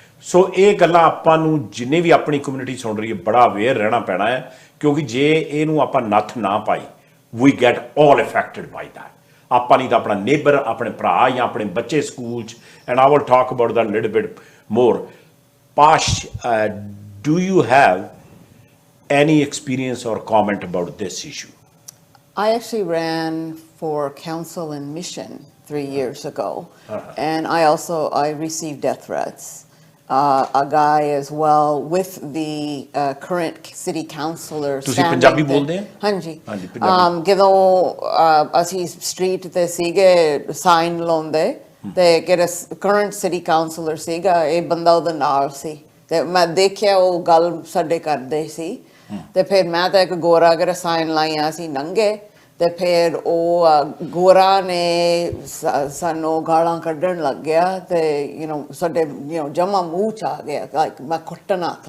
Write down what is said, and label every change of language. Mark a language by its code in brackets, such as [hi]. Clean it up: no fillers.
[pa] So ਇਹ ਗੱਲਾਂ ਆਪਾਂ ਨੂੰ ਜਿੰਨੇ ਵੀ ਆਪਣੀ ਕਮਿਊਨਿਟੀ ਸੁਣ ਰਹੀ ਹੈ ਬੜਾ ਅਵੇਅਰ ਰਹਿਣਾ ਪੈਣਾ ਹੈ, ਕਿਉਂਕਿ ਜੇ ਇਹਨੂੰ ਆਪਾਂ ਨੱਥ ਨਾ ਪਾਈ, [en] we get all affected by that. [pa] ਆਪਾਂ ਨਹੀਂ ਤਾਂ ਆਪਣਾ ਨੇਬਰ, ਆਪਣੇ ਭਰਾ ਜਾਂ ਆਪਣੇ ਬੱਚੇ ਸਕੂਲ 'ਚ, [en] and I will talk about that a little bit more. Pash, do you have any experience or comment about this issue? I actually ran for council in Mission 3 years ago, and I received death threats. A guy as well with the current city councilor. [pa] ਤੁਸੀਂ ਪੰਜਾਬੀ ਬੋਲਦੇ ਹੋ? ਹਾਂਜੀ ਪੰਜਾਬੀ. ਜਦੋਂ ਅਸੀਂ street ਤੇ ਸੀਗੇ sign ਲਾਉਂਦੇ ਤੇ ਕਿਹੜਾ ਕਰੰਟ ਸਿਟੀ ਕਾਉਂਸਲਰ ਸੀਗਾ, ਇਹ ਬੰਦਾ ਉਹਦੇ ਨਾਲ ਸੀ ਤੇ ਮੈਂ ਦੇਖਿਆ ਉਹ ਗੱਲ ਸਾਡੇ ਕਰਦੇ ਸੀ ਤੇ ਫਿਰ ਮੈਂ ਤਾਂ ਇੱਕ ਗੋਰਾ ਅਗਰ ਸਾਈਨ ਲਾਈਆਂ ਸੀ ਨੰਗੇ ਤੇ ਫਿਰ ਉਹ ਗੋਰਾ ਨੇ ਸਾਨੂੰ ਗਾਲਾਂ ਕੱਢਣ ਲੱਗ ਗਿਆ ਤੇ ਸਾਡੇ ਜਮਾ ਮੂੰਹ ਚ ਆ ਗਿਆ, ਲਾਈਕ ਮੈਂ ਕੁੱਟਣਾ